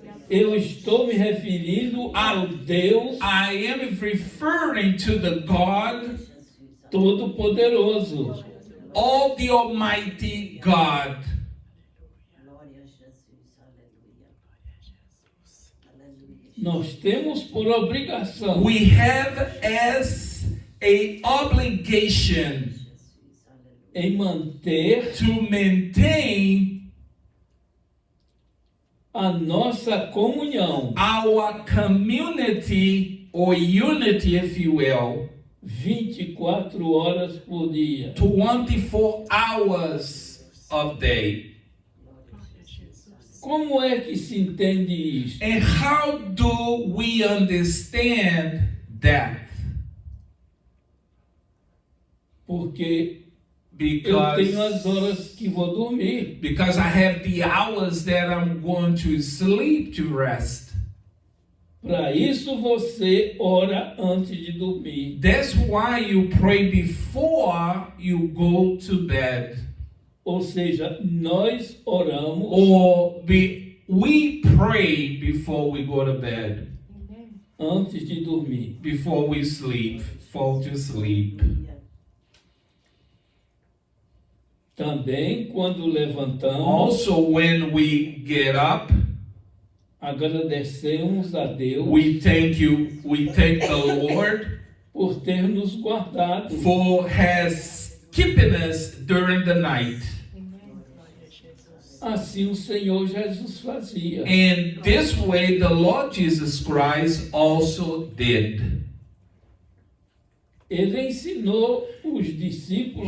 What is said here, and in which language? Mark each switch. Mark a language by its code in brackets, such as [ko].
[pt] Eu estou me referindo ao Deus [en] I am referring to the God, [pt] Todo-Poderoso, [en] all the Almighty God. [pt] Glória a Jesus, aleluia. Aleluia. nós temos por obrigação [en] We have as a obligation [pt] Jesus, aleluia. em manter [en] to maintain [pt] a nossa comunhão [en] our community or unity, if you will, [pt] 24 horas por dia. [en] 24 hours of day. [pt] Como é que se entende isso? [en] And how do we understand that? [pt] Porque eu tenho as horas que vou dormir. [en] Because I have the hours that I'm going to sleep to rest. [pt] Para isso você ora antes de dormir. [en] That's why you pray before you go to bed. [pt] Ou seja, nós oramos [en] we pray before we go to bed, [pt] Antes de dormir. [en] before we sleep, fall to sleep. [pt] Também quando levantamos, [en] Also, when we get up, [pt] agradecemos a Deus [en] we thank the Lord [pt] por ter nos guardado. [en] for has keeping us during the night. [pt] Assim o Senhor Jesus fazia. [en] And this way the Lord Jesus Christ also did. [pt] Ele ensinou os discípulos